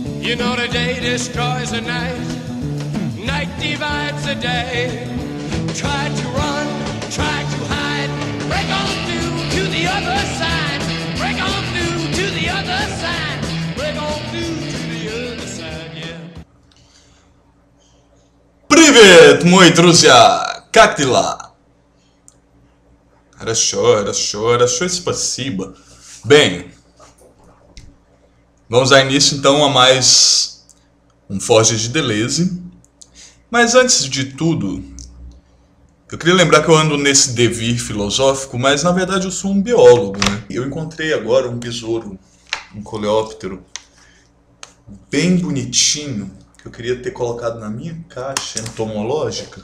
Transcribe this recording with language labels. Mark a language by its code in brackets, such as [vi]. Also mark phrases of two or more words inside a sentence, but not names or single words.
[en] You know the day destroys the night, night divides the day. Try to run, try to hide, break on through to the other side. Break on through to the other side. Break on through to the other side, yeah. [ru] Привет, мой друзья! Как дела? Хорошо, спасибо. [pt] Bem, vamos dar início então a mais um Forge de Deleuze. Mas antes de tudo, eu queria lembrar que eu ando nesse devir filosófico, mas na verdade eu sou um biólogo, né? Eu encontrei agora um besouro, um coleóptero, bem bonitinho, que eu queria ter colocado na minha caixa entomológica.